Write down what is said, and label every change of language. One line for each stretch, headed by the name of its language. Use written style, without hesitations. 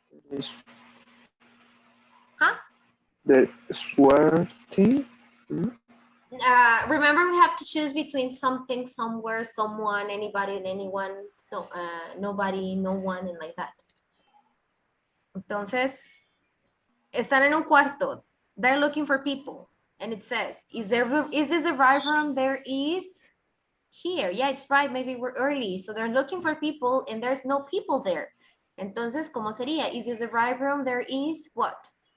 English: Is Huh? the swear thing. Remember, we have to choose between something, somewhere, someone, anybody, and anyone. So nobody, no one, and like that.
Spanish: Entonces, están en un cuarto.
English: They're looking for people. And it says, is this the right room? There is here. Yeah, it's right. Maybe we're early. So they're looking for people and there's no people there.
Spanish: Entonces, ¿cómo sería?
English: Is this the right room? There is what?